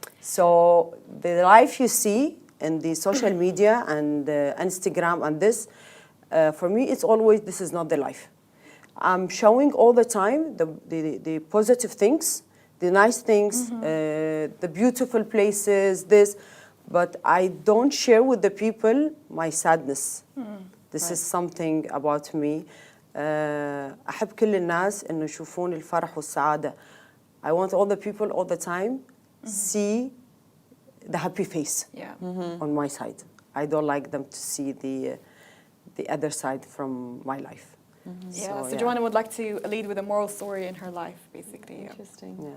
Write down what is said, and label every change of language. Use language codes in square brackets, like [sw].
[en] So the life you see in the social media and Instagram and this, for me, it's always, this is not the life. I'm showing all the time the positive things, the nice things, the beautiful places, this, but I don't share with the people my sadness. This is something about me. [ar] أحب كل الناس إنه يشوفون الفرح والسعادة. [en] I want all the people all the time see the happy face on my side. I don't like them to see the other side from my life. So Jwana would like to lead with a moral story in her life, basically. Interesting.